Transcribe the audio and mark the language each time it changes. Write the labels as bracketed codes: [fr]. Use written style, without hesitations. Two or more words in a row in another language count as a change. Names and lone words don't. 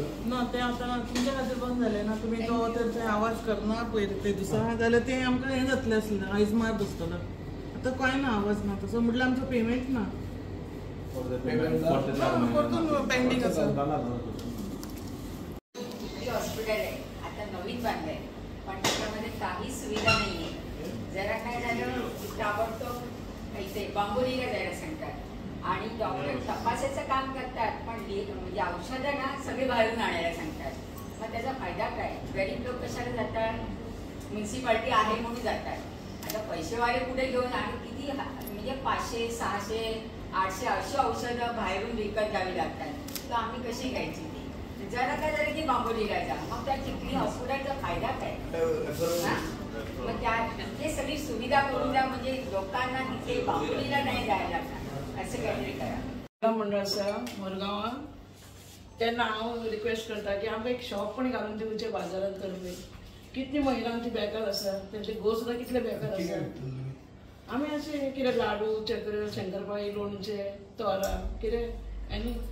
[kok] ना ते आतां तुमच्या खातीर बंद जालें ना तुमी तो तर ते आवाज करना पळय ते दिसा जाल्यार ते आमकां हें जातलें आसलें आयज मार बसतलो आतां कांय ना आवाज ना तसो म्हटल्यार आमचो पेमेंट ना परतून पेंडींग आसा [mr] हॉस्पिटल आहे आता नवीन बांधलंय पण त्याच्यामध्ये काही सुविधा नाहीये जरा काय झालं ताबडतोब इथे बांबोलीला जायला सांगतात आणि डॉक्टर तपासायचं काम करतात पण म्हणजे औषधं ना सगळे बाहेरून आणायला सांगतात मग त्याचा फायदा काय गरीब लोक कशाला जातात म्युन्सिपाल्टी आहे म्हणून जातात आता पैसेवाले पुढे घेऊन आणि किती म्हणजे 500-600-800 अशी औषधं बाहेरून विकत घ्यावी लागतात तर आम्ही कशी घ्यायची ती जरा काय झालं की बांबोलीला जा मग त्या चिखली हॉस्पिटलचा फायदा काय मग त्या ते सगळी सुविधा करून द्या म्हणजे लोकांना तिथे बांबोलीला नाही जायला लागणार असं काहीतरी करा [kok] मंडळ आसा मोरगांवां तेन्ना हांव रिक्वेस्ट करता की आमकां एक शॉप पण घालून दिवचे बाजारांत करपी कितली महिलांची बेकार आसा तेंचे घोव सुद्दां कितले बेकार आसा आमी अशें कितें लाडू चक्र शंकरपाळी लोणचे तोरा कितें आनी